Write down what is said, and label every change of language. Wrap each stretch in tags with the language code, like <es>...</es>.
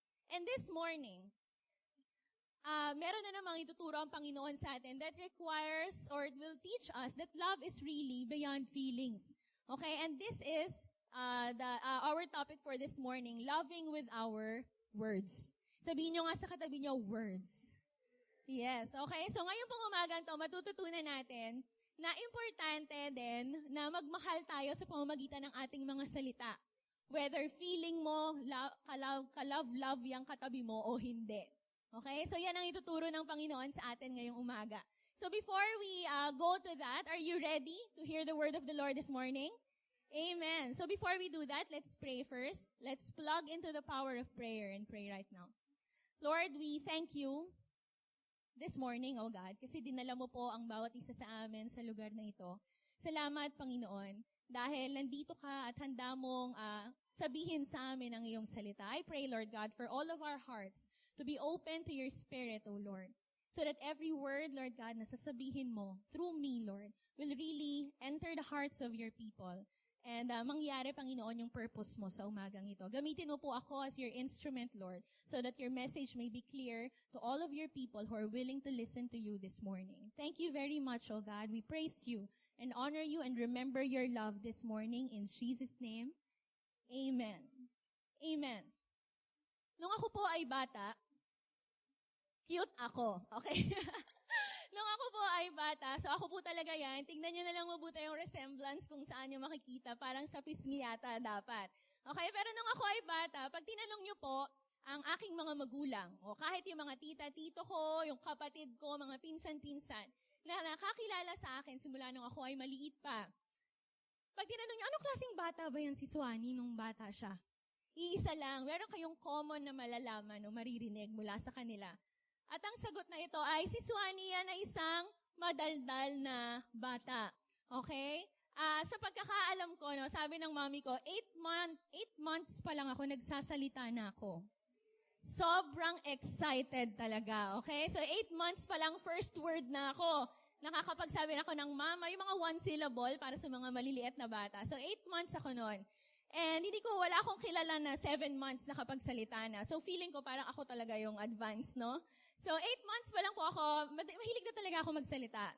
<en>And this morning,</en> <tl>meron na namang ituturo ang Panginoon sa atin</tl> <en>that requires or will teach us that love is really beyond feelings. Okay? And this is our topic for this morning, loving with our words.</en> <tl>Sabihin nyo nga sa katabi nyo, words. Yes. Okay? So ngayon pong umagang to, matututunan natin na importante din na magmahal tayo sa pamamagitan ng ating mga salita. Whether feeling mo, ka-love yung katabi mo o hindi. Okay? So yan ang ituturo ng Panginoon sa atin ngayong umaga.</tl> <en>So before we go to that, are you ready to hear the word of the Lord this morning? Amen. So before we do that, let's pray first. Let's plug into the power of prayer and pray right now. Lord, we thank you this morning, O God,</en> <tl>kasi dinala mo po ang bawat isa sa amin sa lugar na ito. Salamat, Panginoon, dahil nandito ka at handa mong sabihin sa amin ang iyong salita.</tl> <en>I pray, Lord God, for all of our hearts to be open to your Spirit, O Lord, so that every word, Lord God,</en> <tl>na sasabihin mo</tl> <en>through me, Lord, will really enter the hearts of your people. And</en> <tl>mangyari, Panginoon, yung purpose mo sa umagang ito. Gamitin mo po ako</tl> <en>as your instrument, Lord, so that your message may be clear to all of your people who are willing to listen to you this morning. Thank you very much, O God. We praise you and honor you and remember your love this morning. In Jesus' name, Amen. Amen.</en> <tl>Nung ako po ay bata, cute ako. Okay? Nung ako po ay bata, so ako po talaga yan, tingnan nyo na lang mabuti yung resemblance kung saan nyo makikita, parang sa pisngi yata dapat. Okay? Pero nung ako ay bata, pag tinanong nyo po ang aking mga magulang, o kahit yung mga tita-tito ko, yung kapatid ko, mga pinsan-pinsan, na nakakilala sa akin simula nung ako ay maliit pa, pag tinanong nyo, anong klaseng bata ba yan si Swanee nung bata siya? Iisa lang, meron kayong common na malalaman o maririnig mula sa kanila. At ang sagot na ito ay si Swanee yan ay isang madaldal na bata. Okay? Sa pagkakaalam ko, no, sabi ng mommy ko, 8 months pa lang ako, nagsasalita na ako. Sobrang excited talaga, okay? So 8 months pa lang, first word na ako. Nakakapagsabi na ako ng mama, yung mga one syllable para sa mga maliliit na bata. So 8 months ako noon. And wala akong kilala na 7 months nakapagsalita na. So feeling ko parang ako talaga yung advance, no? So 8 months pa lang po ako, mahilig na talaga ako magsalita.</tl>